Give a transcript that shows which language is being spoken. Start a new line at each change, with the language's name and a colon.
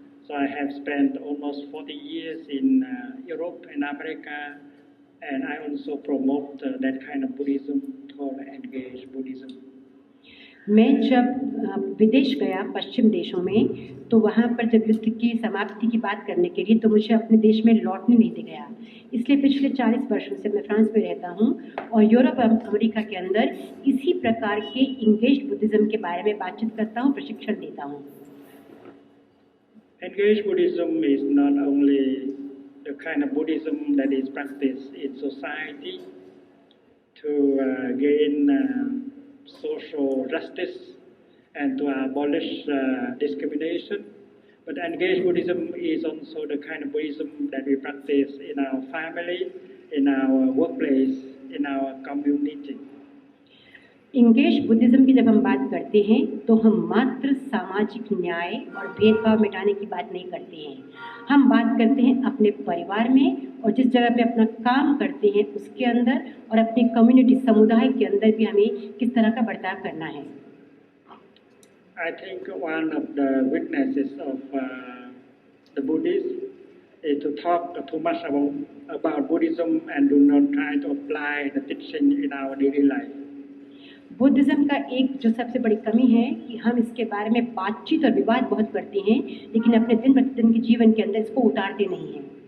English: So I have spent almost 40 years in Europe and America, and I also promote that kind of Buddhism called engaged Buddhism.
Hindi: मैं जब विदेश गया पश्चिम देशों में, तो वहाँ पर जब युद्ध की समाप्ति की बात करने के लिए, तो मुझे अपने देश में लौटने नहीं दिया गया। इसलिए पिछले 40 वर्षों से मैं फ्रांस में रहता हूँ और यूरोप और अमेरिका के अंदर इसी प्रकार के इंगेज्ड बुद्धिज़्म के बारे में बातचीत करता हूँ, प्रशिक्षण देता हूँ।
English: Engaged Buddhism is not only the kind of Buddhism that is practiced in society to gain social justice and to abolish discrimination, but engaged Buddhism is also the kind of Buddhism that we practice in our family, in our workplace, in our community.
Hindi: Engage Buddhism की जब हम बात करते हैं तो हम मात्र सामाजिक न्याय और भेदभाव मिटाने की बात नहीं करते हैं। हम बात करते हैं अपने परिवार में और जिस जगह पे अपना काम करते हैं उसके अंदर और अपनी कम्युनिटी समुदाय के अंदर भी हमें किस तरह का बर्ताव करना है।
English: I think one of the weaknesses of the Buddhists is to talk too much about Buddhism and do not try to apply the teaching in our daily life.
Hindi: Buddhism का एक जो सबसे बड़ी कमी है कि हम इसके बारे में बातचीत और विवाद बहुत करते हैं, लेकिन अपने दिन प्रतिदिन के जीवन के अंदर इसको उतारते नहीं हैं।